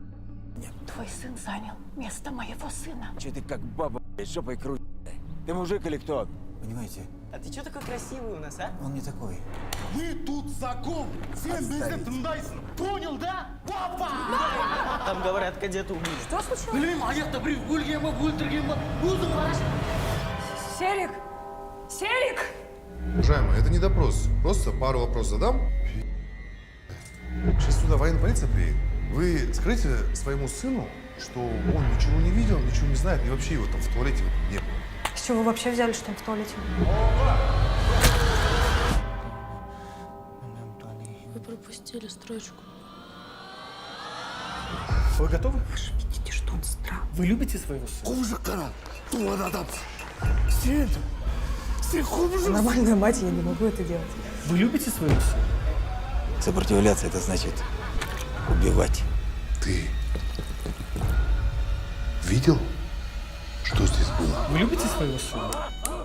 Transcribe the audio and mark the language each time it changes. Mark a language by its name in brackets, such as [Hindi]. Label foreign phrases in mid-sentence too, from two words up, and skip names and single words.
[Russian] Твой сын занял место моего сына. Че ты как баба, блядь, жопой крутишь? Ты мужик или кто? Понимаете, А ты что такой красивый у нас, а? он не такой. Мы тут закон. Всем бездет тыңдайсың. Понял, да? Папа! Там говорят, кадета убили. Что случилось? [Kazakh] Білмеймін, аяқта біреу өлген ба, өлтірген ба? Өзің қарашы. Серик! Серик! [Russian] Уважаемый, это не допрос. Просто пару вопросов задам. Сейчас сюда военная полиция приедет. Вы скажите своему сыну, что он ничего не видел, ничего не знает, и вообще его там в туалете не было. С чего вы вообще взяли, что он в туалете? Вы пропустили строчку. Вы готовы? Вы же видите, что он странный. Вы любите своего сына? [Kazakh] Құбыжықтар, туған адам. Сен құбыжық. [Russian] Нормальная мать, я не могу это делать. Вы любите своего сына? Сопротивляться — это значит убивать. Ты видел, что здесь было? Вы любите своего сына?